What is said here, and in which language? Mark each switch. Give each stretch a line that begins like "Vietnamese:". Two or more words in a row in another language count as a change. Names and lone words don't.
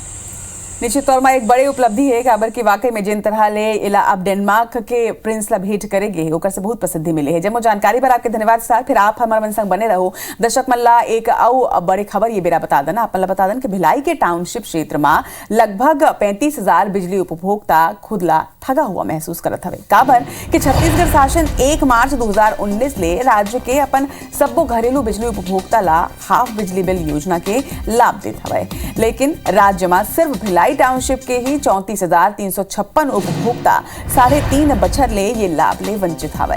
Chhattisgarhi: निश्चित तौर में एक बड़ी उपलब्धि है काबर की वाकई में जिन तरह ले इला अब डेनमार्क के प्रिंस ला भेंट करेंगे ओकर से बहुत प्रसिद्धि मिली है। जम्मो जानकारी पर आपके धन्यवाद सर। फिर आप हमारे मन संग बने रहो। दर्शक मल्ला एक और बड़ी खबर ये बेरा बता देना आप बता दें कि भिलाई के टाउनशिप क्षेत्र में लगभग 35,000 बिजली उपभोक्ता खुद ला ठगा हुआ महसूस करत हवे। काबर कि छत्तीसगढ़ शासन 1 मार्च 2019 ले राज्य के अपन सबो घरेलू बिजली उपभोक्ता ला हाफ बिजली बिल योजना के लाभ देत हवे। लेकिन राज्य में सिर्फ भिलाई टाउनशिप के ही 34,356 उपभोक्ता 3.5 बछर ले ये लाभ ले वंचित हवे।